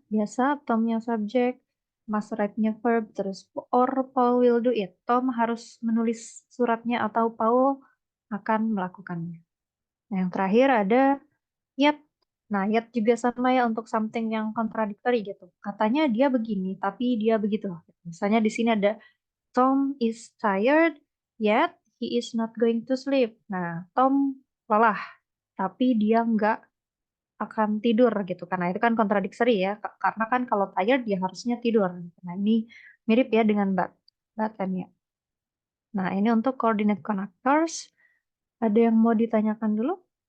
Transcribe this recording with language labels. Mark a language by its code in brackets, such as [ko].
[id] Biasa Tomnya subjek, Mas write-nya verb, terus [en] or Paul will do it. [id] Tom harus menulis suratnya atau Paul akan melakukannya. Nah, yang terakhir ada yet. Nah, yet juga sama ya untuk something yang contradictory gitu. Katanya dia begini, tapi dia begitu. Misalnya di sini ada [en] Tom is tired, yet he is not going to sleep. [id] Nah, Tom lelah, tapi dia nggak akan tidur gitu. Karena itu kan kontradiksi ya. Karena kan kalau tired dia harusnya tidur. Nah, ini mirip ya dengan but and yet. Nah, ini untuk coordinate connectors. Ada yang mau ditanyakan dulu?